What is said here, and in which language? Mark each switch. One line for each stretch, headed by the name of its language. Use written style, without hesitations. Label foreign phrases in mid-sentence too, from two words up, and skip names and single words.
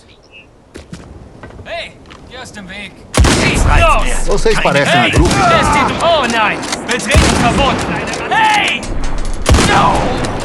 German: Hey, geh aus dem Weg! Schieß los!
Portuguese: Vocês parecem Hey, grupo.
German: lässt die... Oh nein! Betreten verboten! Hey!
English: No!